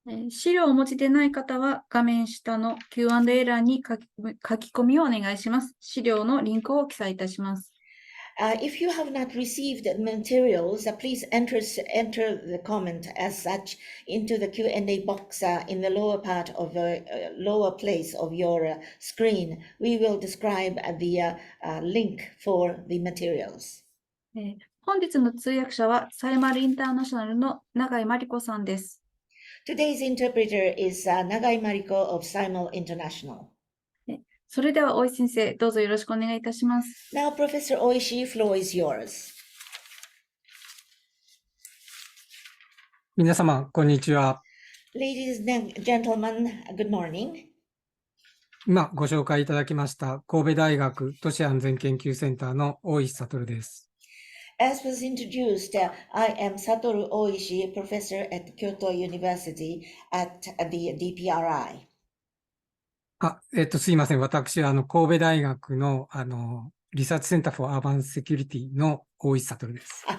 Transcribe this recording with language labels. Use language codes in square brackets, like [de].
[ja] 資料をお持ちでない方は画面下の Q&A 欄に書き込みをお願いします。資料のリンクを記載いたします。 [en] If you have not received the materials, please enter the comment as such into the Q&A box in the lower part of the lower place of your screen. We will describe the link for the materials. [ja] 本日の通訳者はサイマルインターナショナルの永井真理子さんです。 [en] Today's interpreter is Nagai Mariko of Simul International. [ja] それでは大石先生、どうぞよろしくお願いいたします。 [en] Now, Professor Oishi, floor is yours. [ja] 皆様、こんにちは。 [en] Ladies and gentlemen, good morning. [ja] 今ご紹介いただきました神戸大学都市安全研究センターの大石悟です。 [en] As was introduced, I am Satoru Oishi, professor at Kyoto University at the DPRI. [ja] すいません。私は神戸大学のリサーチセンター for Urban Security の大石悟です。